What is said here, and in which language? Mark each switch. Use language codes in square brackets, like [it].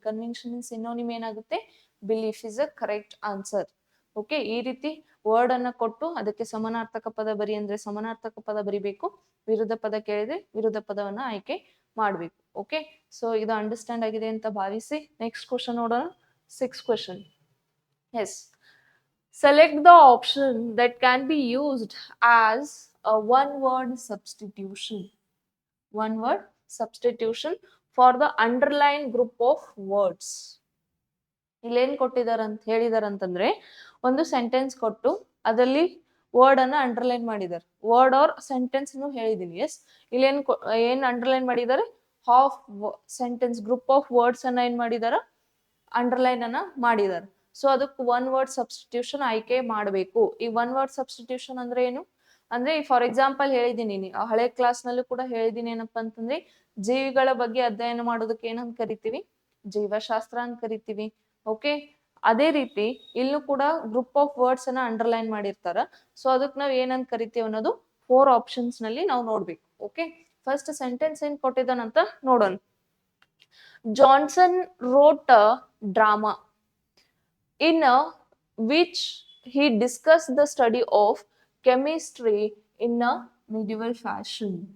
[en] conviction synonym [kn] ಏನಾಗುತ್ತೆ? [en] Belief is a correct answer. [kn] Okay, ಈ ರೀತಿ ವರ್ಡ್ ಅನ್ನ ಕೊಟ್ಟು ಅದಕ್ಕೆ ಸಮಾನಾರ್ಥಕ ಪದ ಬರಿ ಅಂದ್ರೆ ಸಮಾನಾರ್ಥಕ ಪದ ಬರಿಬೇಕು, ವಿರುದ್ಧ ಪದ ಕೇಳಿದ್ರೆ ವಿರುದ್ಧ ಪದವನ್ನ ಆಯ್ಕೆ ಮಾಡ್ಬೇಕು. ಓಕೆ, ಸೊ ಇದು ಅಂಡರ್ಸ್ಟ್ಯಾಂಡ್ ಆಗಿದೆ ಅಂತ ಭಾವಿಸಿ ನೆಕ್ಸ್ಟ್ ಕ್ವಶನ್ ನೋಡೋಣ. 6th question. [en] Yes, select the option that can be used as a one word substitution. One word substitution for the underline group of words. [kn] ಇಲ್ಲೇನ್ ಕೊಟ್ಟಿದಾರಂತ ಹೇಳಿದಾರಂತಂದ್ರೆ ಒಂದು ಸೆಂಟೆನ್ಸ್ ಕೊಟ್ಟು ಅದರಲ್ಲಿ ವರ್ಡ್ ಅನ್ನ ಅಂಡರ್ಲೈನ್ ಮಾಡಿದ್ದಾರೆ. ವರ್ಡ್ ಆರ್ ಸೆಂಟೆನ್ಸ್ ಹೇಳಿದೀನಿ. S, ಇಲ್ಲೇನ್ ಏನ್ underline ಮಾಡಿದ್ದಾರೆ, half sentence group of words ಅನ್ನ ಏನ್ ಮಾಡಿದಾರ, ಅಂಡರ್ಲೈನ್ ಅನ್ನ ಮಾಡಿದಾರೆ. ಸೊ ಅದಕ್ಕೆ ಒನ್ ವರ್ಡ್ ಸಬ್ಸ್ಟಿಟ್ಯೂಷನ್ ಆಯ್ಕೆ ಮಾಡಬೇಕು. ಈ ಒನ್ ವರ್ಡ್ ಸಬ್ಸ್ಟಿಟ್ಯೂಷನ್ ಅಂದ್ರೆ ಏನು ಅಂದ್ರೆ, ಫಾರ್ ಎಕ್ಸಾಂಪಲ್ ಹೇಳಿದೀನಿ, ಹಳೆ ಕ್ಲಾಸ್ ನಲ್ಲೂ ಕೂಡ ಹೇಳಿದೀನಿ. ಏನಪ್ಪಾ ಅಂತಂದ್ರೆ, ಜೀವಿಗಳ ಬಗ್ಗೆ ಅಧ್ಯಯನ ಮಾಡೋದಕ್ಕೆ ಏನಂತ ಕರಿತೀವಿ, ಜೀವಶಾಸ್ತ್ರ ಅಂತ ಕರಿತೀವಿ. ಓಕೆ, ಅದೇ ರೀತಿ ಇಲ್ಲೂ ಕೂಡ ಗ್ರೂಪ್ ಆಫ್ ವರ್ಡ್ಸ್ ಅನ್ನ ಅಂಡರ್ಲೈನ್ ಮಾಡಿರ್ತಾರ. ಸೊ ಅದಕ್ಕೆ ನಾವ್ ಏನಂತ ಕರಿತೀವಿ ಅನ್ನೋದು 4 ಆಪ್ಷನ್ಸ್ ನಲ್ಲಿ ನಾವು ನೋಡ್ಬೇಕು. ಓಕೆ, ಫಸ್ಟ್ ಸೆಂಟೆನ್ಸ್ ಏನ್ ಕೊಟ್ಟಿದ್ದಾನಂತ ನೋಡೋಣ. [en] Johnson wrote a drama in which he discussed the study of chemistry in a medieval fashion.